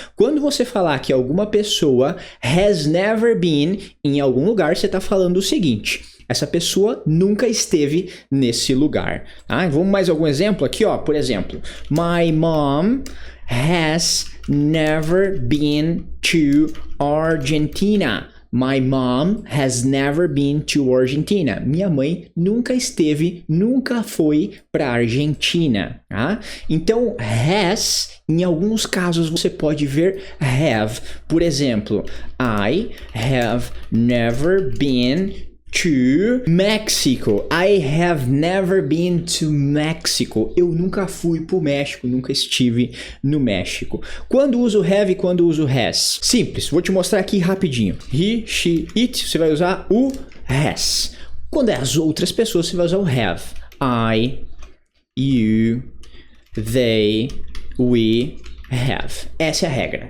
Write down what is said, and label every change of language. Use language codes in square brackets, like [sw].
[pt] Quando você falar que alguma pessoa [en] has never been [pt] em algum lugar, você está falando o seguinte: essa pessoa nunca esteve nesse lugar. Vamos mais algum exemplo aqui, ó. Por exemplo, [en] my mom has never been to Argentina. My mom has never been to Argentina. [pt] Minha mãe nunca foi para Argentina, tá? Então, has, em alguns casos você pode ver have. Por exemplo, [en] I have never been to Mexico. I have never been to Mexico. [pt] Eu nunca fui pro México, nunca estive no México. Quando uso have e quando uso has? Simples, vou te mostrar aqui rapidinho. He, she, it, você vai usar o has. Quando é as outras pessoas, você vai usar o have. I, you, they, we, have. Essa é a regra.